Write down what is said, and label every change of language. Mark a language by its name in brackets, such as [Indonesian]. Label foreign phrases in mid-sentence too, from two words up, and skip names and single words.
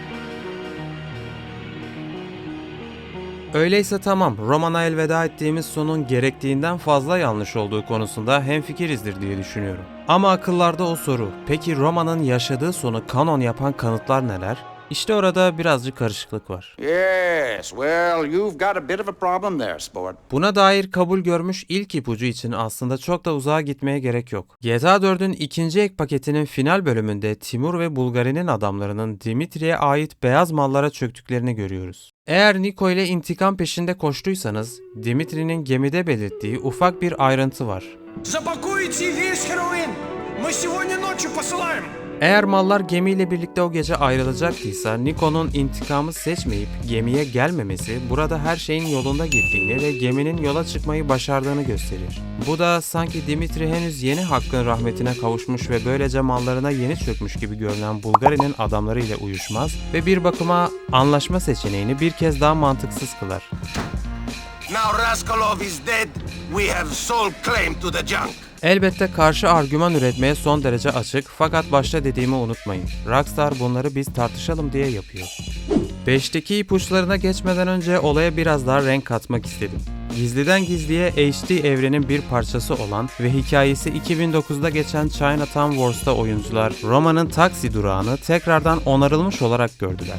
[Turkish] Öyleyse tamam, Roman'a elveda ettiğimiz sonun gerektiğinden fazla yanlış olduğu konusunda hemfikirizdir diye düşünüyorum. Ama akıllarda o soru, peki Roman'ın yaşadığı sonu kanon yapan kanıtlar neler? İşte orada birazcık karışıklık var. [English] Yes, well, you've got a bit of a problem there, sport. [Turkish] Buna dair kabul görmüş ilk ipucu için aslında çok da uzağa gitmeye gerek yok. GTA 4'ün ikinci ek paketinin final bölümünde Timur ve Bulgari'nin adamlarının Dimitri'ye ait beyaz mallara çöktüklerini görüyoruz. Eğer Nico ile intikam peşinde koştuysanız, Dimitri'nin gemide belirttiği ufak bir ayrıntı var. [Russian] Запакуйте весь heroin. Мы сегодня ночью посылаем. [Turkish] Eğer mallar gemiyle birlikte o gece ayrılacaktıysa Nico'nun intikamı seçmeyip gemiye gelmemesi burada her şeyin yolunda gittiğini ve geminin yola çıkmayı başardığını gösterir. Bu da sanki Dimitri henüz yeni Hakk'ın rahmetine kavuşmuş ve böylece mallarına yeni çökmüş gibi görünen Bulgari'nin adamlarıyla uyuşmaz ve bir bakıma anlaşma seçeneğini bir kez daha mantıksız kılar. [English] Now Raskolov is dead. We have sole claim to the junk. [Turkish] Elbette karşı argüman üretmeye son derece açık fakat başta dediğimi unutmayın. Rockstar bunları biz tartışalım diye yapıyor. 5'teki ipuçlarına geçmeden önce olaya biraz daha renk katmak istedim. Gizliden gizliye HD evrenin bir parçası olan ve hikayesi 2009'da geçen Chinatown Wars'ta oyuncular Roma'nın taksi durağını tekrardan onarılmış olarak gördüler.